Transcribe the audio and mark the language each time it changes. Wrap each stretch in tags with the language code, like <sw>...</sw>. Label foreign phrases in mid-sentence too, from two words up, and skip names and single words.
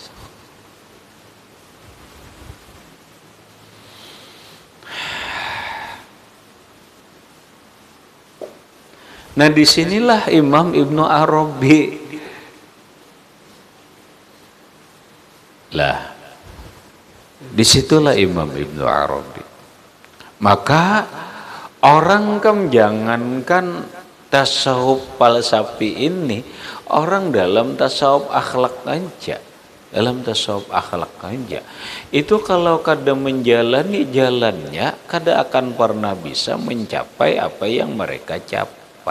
<id>Nah, disinilah Imam Ibnu Arabi. Lah, disitulah Imam Ibnu Arabi. Maka orang kan jangankan tasawuf falsafi ini, orang dalam tasawuf akhlak aja. Dalam tasawuf akhlak aja. Itu kalau kada menjalani jalannya, kada akan pernah bisa mencapai apa yang mereka capai.</id>